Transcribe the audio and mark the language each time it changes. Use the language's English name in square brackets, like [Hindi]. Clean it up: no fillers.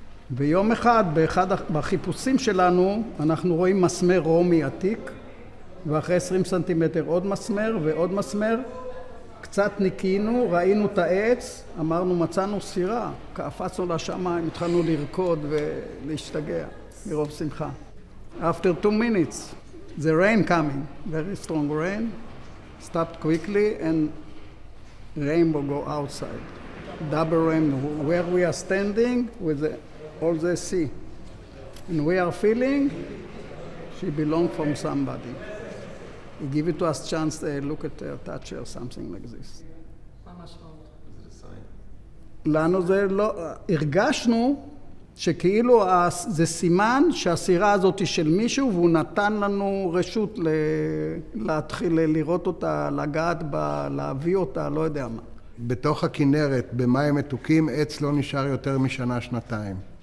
[Hebrew] ביום אחד, באחד החיפושים שלנו, אנחנו רואים מסמר רומי עתיק, ואחרי 20 סנטימטר עוד מסמר ועוד מסמר. קצת ניקינו, ראינו את העץ, אמרנו מצאנו סירה, קפצנו לשמיים, התחלנו לרקוד ולהשתגע מרוב שמחה. [English] After 2 minutes, the rain coming, very strong rain, stopped quickly and rainbow go outside. Double rainbow, where we are standing with all the sea. And we are feeling she belonged from somebody. He give it to us chance to look at her, touch her, something like this. [Hebrew] מה המשמעות? לנו זה לא, הרגשנו שכאילו זה סימן שהסירה הזאת היא של מישהו והוא נתן לנו רשות להתחיל לראות אותה, לגעת בה, להביא אותה, לא יודע מה. בתוך הכנרת, במים מתוקים, עץ לא נשאר יותר משנה, שנתיים.